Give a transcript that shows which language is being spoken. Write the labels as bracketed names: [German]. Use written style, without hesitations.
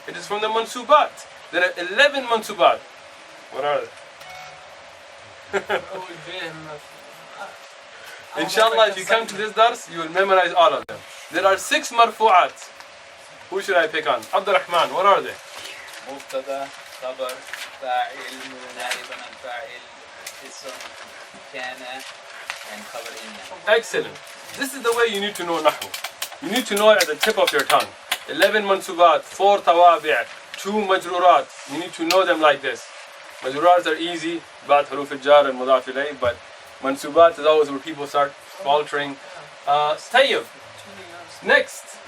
[English] It is from the mansubat. There are 11 mansubat. What are they? Inshallah, if you come to this dars, you will memorize all of them. There are 6 marfu'at. Who should I pick on? Abdurrahman, what are they? [Arabic] مبتدا خبر فاعل نائب عن فاعل اسم كان and خبر إن. [English] Excellent. This is the way you need to know Nahu. You need to know it at the tip of your tongue. 11 mansubat, 4 tawabi', 2 majrurat. You need to know them like this. Majrurat are easy, [Arabic] بعد حروف الجار [English] and مضاف إليه, but mansubat is always where people start faltering. Tayyib. Next.